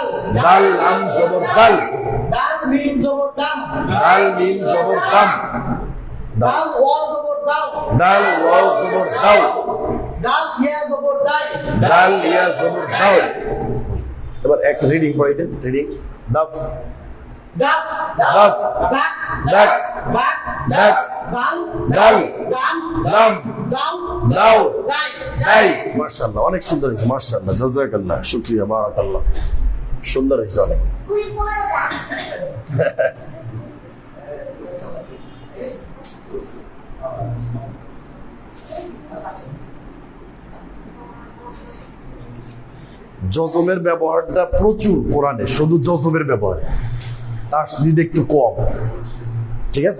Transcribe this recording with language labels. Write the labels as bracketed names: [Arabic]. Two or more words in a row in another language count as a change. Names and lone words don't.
[Bangla] দাল লাম জবর দাল। দাল মিম জবর দাম। দাল মিম জবর দাম। দাল ওয়া জবর দাও। দাল ওয়াও জবর দাও। দাল ইয়া জবর দাই। দাল ইয়া জবর দাও। এবার এক রিডিং পড়াই দেন, রিডিং। দাফ, দাফ, দাফ, দাক, দাক, বাক, দাক, দাল, দাল, দাম, দাম, দাও, দাও, দাই। দাই। মাশাআল্লাহ, অনেক সুন্দর হয়েছে, মাশাআল্লাহ, জাযাকাল্লাহ, শুকরিয়া, বারাকাল্লাহ। সুন্দর হয়েছে অনেক। জজমের ব্যবহারটা প্রচুর কোরআনে, শুধু জজমের ব্যবহার, তাসদীদ একটু কম, ঠিক আছে?